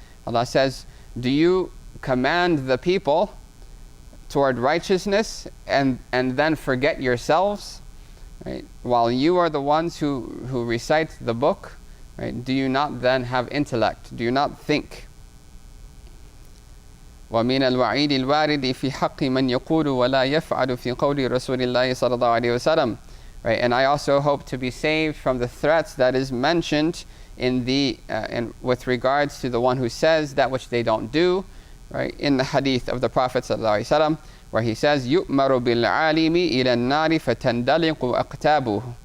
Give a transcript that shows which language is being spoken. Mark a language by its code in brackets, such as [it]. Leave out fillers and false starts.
[en] Allah says, do you command the people toward righteousness and then forget yourselves, right, while you are the ones who recite the book? Right? Do you not then have intellect? Do you not think? [ar] ومن الوعيد الوارد في حق من يقول ولا يفعل في قول رسول الله صلى الله عليه وسلم. [en] Right? And I also hope to be saved from the threats that is mentioned with regards to the one who says that which they don't do, right, in the hadith of the Prophet ﷺ, where he says, [ar] يُؤْمَرُ بِالْعَالِمِ إِلَى النَّارِ فَتَنْدَلِقُ أَقْتَابُهُ,